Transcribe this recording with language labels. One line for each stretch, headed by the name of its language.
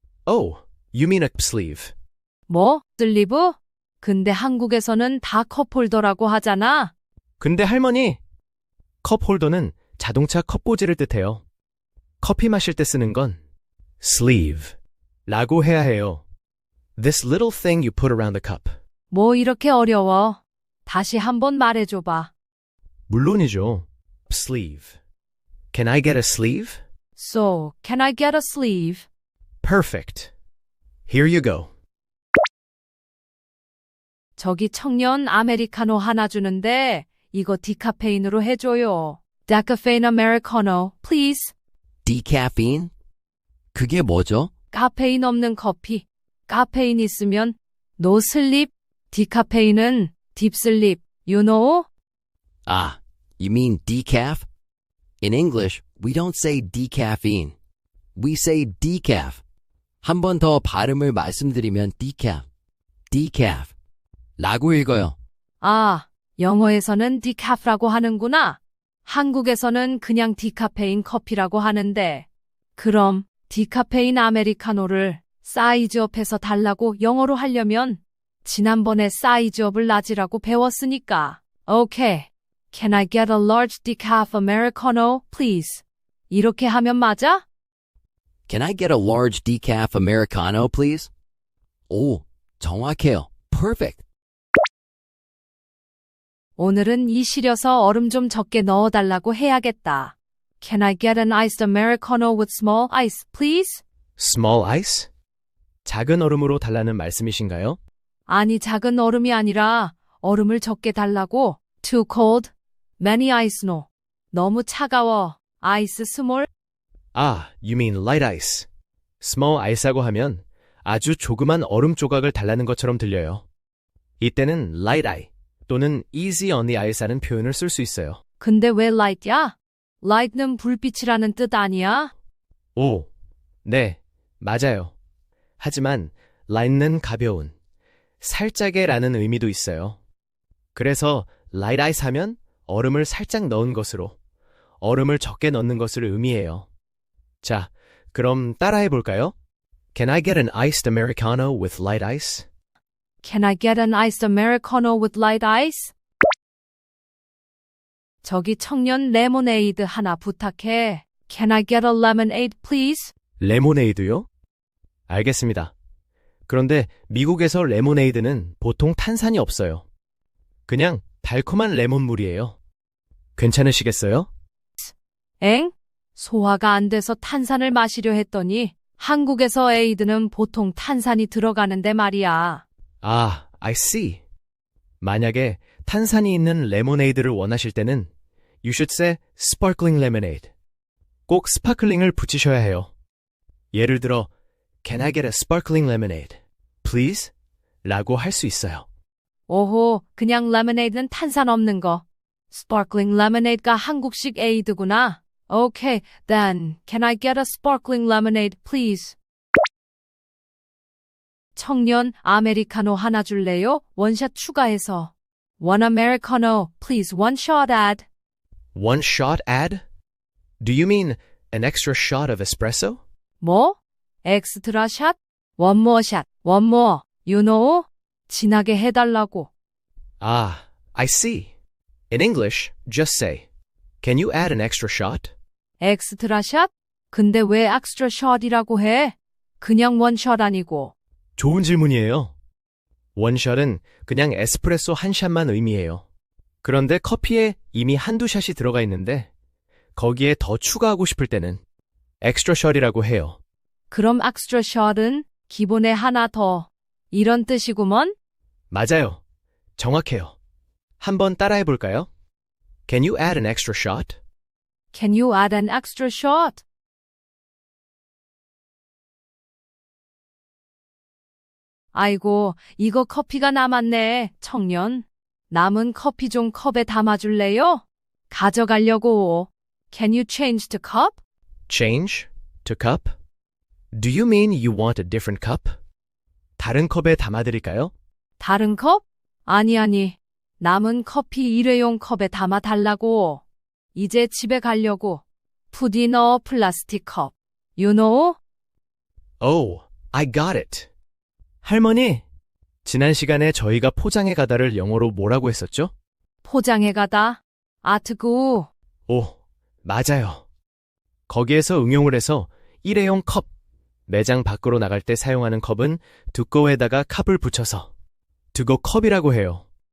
English: Oh, you mean a sleeve.
Korean: 뭐? 슬리브? 근데 한국에서는 다 컵홀더라고 하잖아. 근데 할머니, 컵홀더는 자동차 컵꽂이를 뜻해요. 커피 마실 때 쓰는 건 sleeve 라고 해야 해요.
English: This little thing you put around the cup.
Korean: 뭐 이렇게 어려워. 다시 한번 말해줘봐. 물론이죠.
English: sleeve. Can I get a sleeve? So, can I get a sleeve? Perfect. Here you go.
Korean: 저기 청년 아메리카노 하나 주는데 이거 디카페인으로 해줘요.
English: Decaffeine Americano, please.
Korean: Decaffeine? 그게 뭐죠? 카페인 없는 커피. 카페인 있으면
English: no sleep.
Korean: 디카페인은
English: deep sleep. You know? Ah, you mean decaf? In English, we don't say decaffeine. We say decaf.
Korean: 한 번 더 발음을 말씀드리면 decaf, decaf 라고 읽어요. 아, 영어에서는 decaf라고 하는구나. 한국에서는 그냥 디카페인 커피라고 하는데. 그럼 디카페인 아메리카노를 사이즈업해서 달라고 영어로 하려면 지난번에 사이즈업을 낮이라고 배웠으니까. 오케이.
English: Can I get a large decaf Americano, please?
Korean: 이렇게 하면 맞아?
English: Can I get a large decaf Americano, please?
Korean: 오, 정확해요. Perfect. 오늘은 이 시려서 얼음 좀 적게 넣어달라고 해야겠다.
English: Can I get an iced Americano with small ice, please? Small ice?
Korean: 작은 얼음으로 달라는 말씀이신가요? 아니, 작은 얼음이 아니라 얼음을 적게 달라고.
English: Too cold. Many ice no.
Korean: 너무 차가워.
English: Ice small. 아, you mean light ice.
Korean: small ice하고 하면 아주 조그만 얼음 조각을 달라는 것처럼 들려요. 이때는 light eye 또는
English: easy on the ice
Korean: 라는 표현을 쓸 수 있어요. 근데 왜 light야? light는 불빛이라는 뜻 아니야? 오, 네, 맞아요. 하지만 light는 가벼운, 살짝의 라는 의미도 있어요. 그래서 light ice 하면 얼음을 살짝 넣은 것으로, 얼음을 적게 넣는 것을 의미해요. 자, 그럼 따라해 볼까요?
English: Can I get an iced Americano with light ice? Can I get an iced Americano with light ice?
Korean: 저기 청년 레모네이드 하나 부탁해.
English: Can I get a lemonade, please?
Korean: 레모네이드요? 알겠습니다. 그런데 미국에서 레모네이드는 보통 탄산이 없어요. 그냥 달콤한 레몬물이에요. 괜찮으시겠어요? 엥? 소화가 안 돼서 탄산을 마시려 했더니 한국에서 에이드는 보통 탄산이 들어가는데 말이야.
English: 아, I see.
Korean: 만약에 탄산이 있는 레모네이드를 원하실 때는
English: You should say sparkling lemonade.
Korean: 꼭 스파클링을 붙이셔야 해요. 예를 들어
English: Can I get a sparkling lemonade, please?
Korean: 라고 할 수 있어요. 오호, 그냥 레모네이드는 탄산 없는 거. 스파클링 레모네이드가 한국식 에이드구나.
English: Okay, then can I get a sparkling lemonade, please?
Korean: 청년 아메리카노 하나 줄래요? 원샷 추가해서.
English: One Americano, please, one shot add. One shot add? Do you mean an extra shot of espresso?
Korean: 뭐? 엑스트라 샷?
English: One more shot, one more. You know?
Korean: 진하게 해달라고.
English: Ah, I see. In English, just say, Can you add an extra shot?
Korean: 엑스트라 샷? 근데 왜 엑스트라 샷이라고 해? 그냥 원샷 아니고. 좋은 질문이에요. 원샷은 그냥 에스프레소 한 샷만 의미해요. 그런데 커피에 이미 한두 샷이 들어가 있는데 거기에 더 추가하고 싶을 때는 엑스트라 샷이라고 해요. 그럼 엑스트라 샷은 기본에 하나 더. 이런 뜻이구먼? 맞아요. 정확해요. 한번 따라해 볼까요?
English: Can you add an extra shot? Can you add an extra shot?
Korean: 아이고, 이거 커피가 남았네, 청년. 남은 커피 좀 컵에 담아줄래요? 가져가려고.
English: Can you change to cup? Change to cup? Do you mean you want a different cup?
Korean: 다른 컵에 담아드릴까요? 다른 컵? 아니. 남은 커피 일회용 컵에 담아달라고. 이제 집에 가려고.
English: Put in a 플라스틱 컵. You know? Oh, I got it.
Korean: 할머니, 지난 시간에 저희가 포장해 가다를 영어로 뭐라고 했었죠? 포장해 가다. 아트구. 오, 맞아요. 거기에서 응용을 해서 일회용 컵, 매장 밖으로 나갈 때 사용하는 컵은 두꺼에다가 컵을 붙여서 두꺼 컵이라고 해요.